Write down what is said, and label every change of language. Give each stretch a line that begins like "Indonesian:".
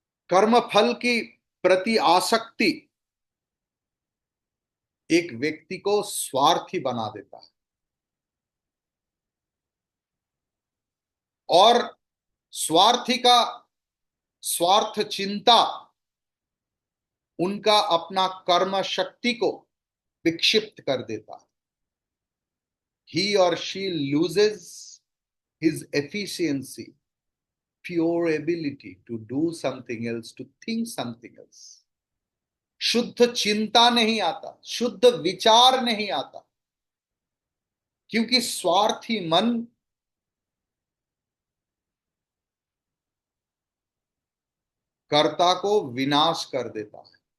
Hindi: कर्म फल की प्रति आसक्ति एक व्यक्ति को स्वार्थी बना देता है। और स्वार्थी का स्वार्थ चिंता उनका अपना कर्म शक्ति को विक्षिप्त कर देता है।
English: He or she loses his efficiency, pure ability to do something else, to think something else.
Hindi: शुद्ध चिंता नहीं आता, शुद्ध विचार नहीं आता, क्योंकि स्वार्थी मन कर्ता को विनाश कर देता है।